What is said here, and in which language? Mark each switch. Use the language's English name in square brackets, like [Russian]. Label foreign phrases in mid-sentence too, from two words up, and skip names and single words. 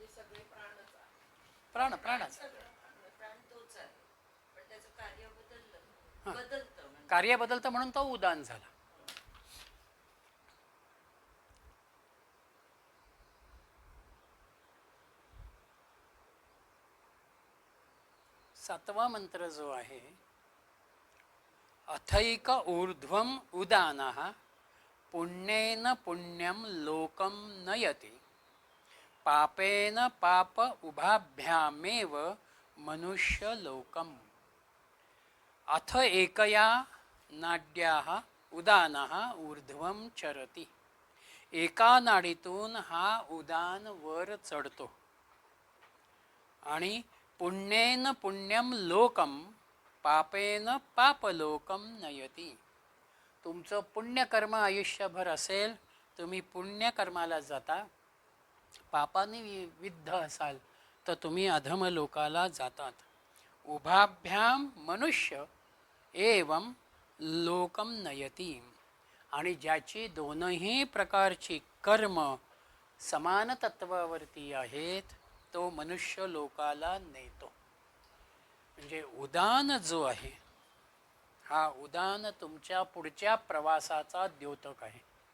[Marathi] प्राण प्राणच कार्य बदलतं म्हणून तो उदान झाला. सातवा मंत्र जो आहे, [Sanskrit] अथैक ऊर्ध्वम उदानः पुण्येन पुण्यम लोकम नयति पापेन पाप उभाभ्यामेव मनुष्य लोकम. अथ एकया नाड्याः उदानः ऊर्ध्वम चरति. [Marathi] एका नाडीतून हा उदान वर चढतो आणि [Sanskrit] पुण्येन पुण्यम लोकम पापेन पापलोकम नयती. [Marathi] तुमचं पुण्यकर्म आयुष्यभर असेल, तुम्ही पुण्यकर्माला जाता. पापाने विद्ध असाल तर तुम्ही अधमलोकाला जातात. [Sanskrit] उभाभ्याम मनुष्य एवं लोकम नयती. [Marathi] आणि ज्याची दोनही प्रकारची कर्म समान तत्वावरती आहेत, तो मनुष्य लोकाला नेतो. म्हणजे उदान जो आहे, हा उदान तुमच्या पुढच्या प्रवासाचा द्योतक आहे.